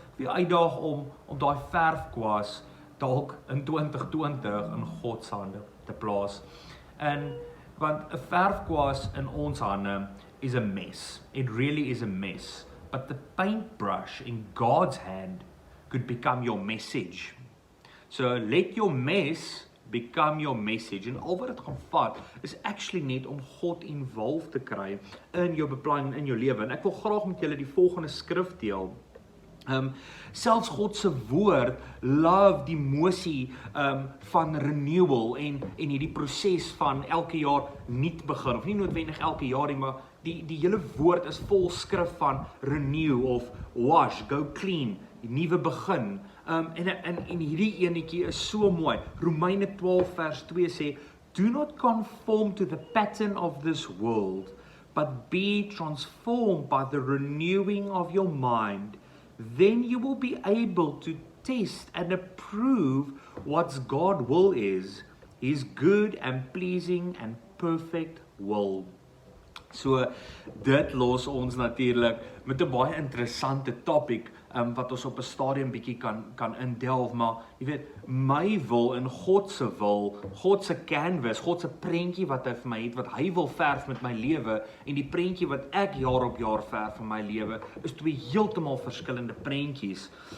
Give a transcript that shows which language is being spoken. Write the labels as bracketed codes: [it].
[af] uitdaag om daai verfkwas, dalk in 2020 in God se hande te plaas, want 'n verfkwas in ons hande [en] is a mess, it really is a mess, but the paintbrush in God's hand could become your message. So let your mess become your message. [af] En al wat dit gaan vat, is actually net om God involved te kry in jou beplanning, in jou lewe. En ek wil graag met julle die volgende skrif deel. Selfs God se woord love die emosie van renewal en hierdie proses van elke jaar nuut begin, of nie noodwendig elke jaar nie, maar die hele woord is vol skrif van renew of wash, [en] go clean, [af] die nuwe begin. En hierdie enetjie is so mooi. Romeine 12 vers 2 sê, [en] do not conform to the pattern of this world, but be transformed by the renewing of your mind. Then you will be able to test and approve what God's will is, His good and pleasing and perfect will. [af] So, dit los ons natuurlik met 'n baie interessante topic, wat ons op 'n stadium bietjie kan indelf, maar jy weet, my wil in God se wil, God se canvas, God se prentjie wat hy vir my het, wat hy wil verf met my lewe, en die prentjie wat ek jaar op jaar verf in my lewe, is twee heeltemal verskillende prentjies.